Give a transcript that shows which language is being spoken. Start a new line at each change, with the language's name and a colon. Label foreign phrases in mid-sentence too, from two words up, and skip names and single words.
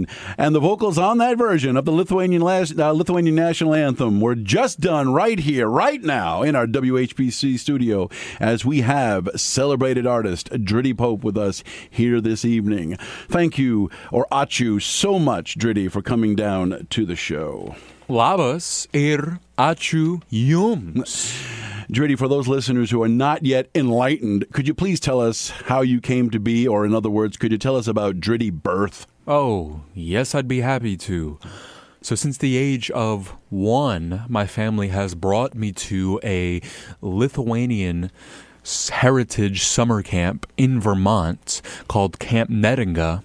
English: And the vocals on that version of the Lithuanian National Anthem were just done right here, right now, in our WHPC studio, as we have celebrated artist Dritty Pope with us here this evening. Thank you, or ačiū, so much, Dritty, for coming down to the show.
Lithuanian: Labas ačiū jums.
English: Dritty, for those listeners who are not yet enlightened, could you please tell us how you came to be, or in other words, could you tell us about Dritty birth? Oh, yes, I'd be happy to. So since the age of 1, my family has brought me to a Lithuanian heritage summer camp in Vermont called Camp Neringa.